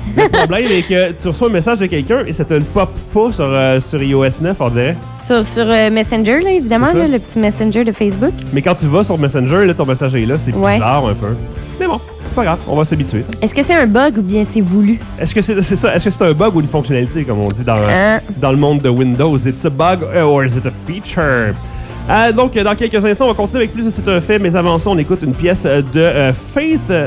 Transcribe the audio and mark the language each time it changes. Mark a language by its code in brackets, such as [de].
[fr] Le problème est que tu reçois un message de quelqu'un et ça ne pop pas sur iOS 9, on dirait. Sur Messenger, là, évidemment, là, le petit Messenger de Facebook. Mais quand tu vas sur Messenger, là, ton message est là, c'est bizarre un peu. Mais bon. C'est pas grave, on va s'habituer. Ça. Est-ce que c'est un bug ou bien c'est voulu? Est-ce que c'est un bug ou une fonctionnalité, comme on dit dans le monde de Windows? [en] It's a bug or is it a feature? [fr] Donc, dans quelques instants, on va continuer avec plus de C'est un fait, mais avant ça, on écoute une pièce de Faith.